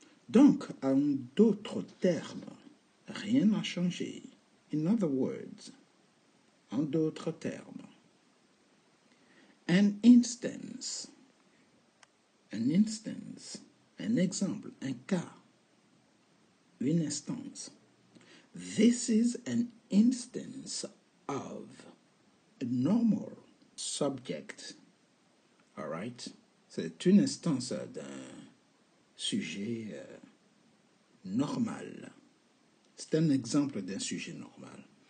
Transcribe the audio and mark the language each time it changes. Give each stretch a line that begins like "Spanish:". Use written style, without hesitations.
French: Donc, en d'autres termes, rien n'a changé.
English: In other words,
French: en d'autres termes.
English: An instance, an exemple,
French: un cas, une instance.
English: This is an instance of a normal subject. All right?
French: C'est une instance d'un sujet normal. C'est un exemple d'un sujet normal.